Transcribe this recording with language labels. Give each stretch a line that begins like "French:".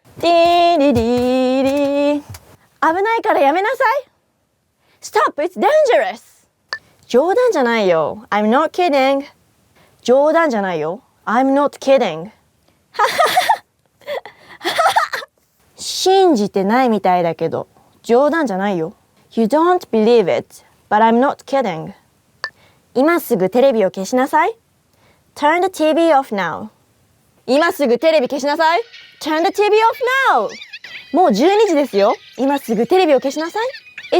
Japanese: ディリリリ危ないからやめなさい !
English: Stop! It's dangerous!
Japanese: 冗談じゃないよ。
English: I'm not kidding. 冗談じゃないよ。I'm not kidding. は
Japanese: 信じてないみたいだけど、冗談じゃないよ。
English: You don't believe it, but I'm not kidding.
Japanese: 今すぐテレビを消しなさい。
English: Turn the TV off now.
Japanese: 今すぐテレビ消しなさい。
English: Turn the TV off now.
Japanese: もう12時ですよ。今すぐテレビを消しなさい。